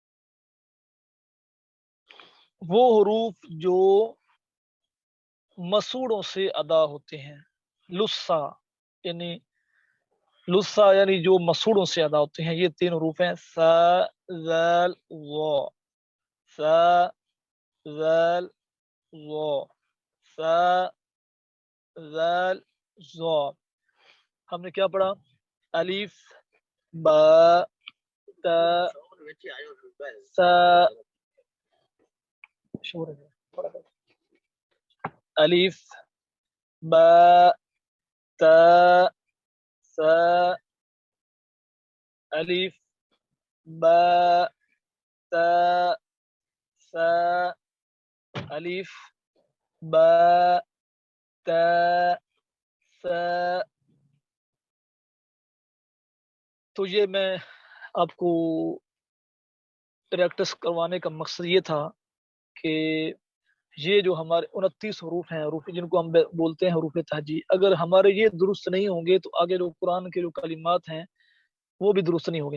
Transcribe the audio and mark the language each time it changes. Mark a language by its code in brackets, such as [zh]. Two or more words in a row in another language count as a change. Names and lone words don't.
[ur] یعنی وہ حروف جو مسوڑوں سے ادا ہوتے ہیں، لسا یعنی جو مسوڑوں سے ادا ہوتے ہیں، یہ 3 حروف ہیں، سا ذال وا، سا ذال وا، سا ذال ظا۔ ہم نے کیا پڑھا؟ الف، با، تا، سا، الف، با، تا، سا، الف، با، تا، سا، الف، با، تا، سا۔ تو یہ میں آپ کو پریکٹس کروانے کا مقصد یہ تھا کہ یہ جو ہمارے 29 حروف ہیں، حروف جن کو ہم بولتے ہیں حروف تہجی، اگر ہمارے یہ درست نہیں ہوں گے تو آگے جو قرآن کے جو کلمات ہیں وہ بھی درست نہیں ہوں گے۔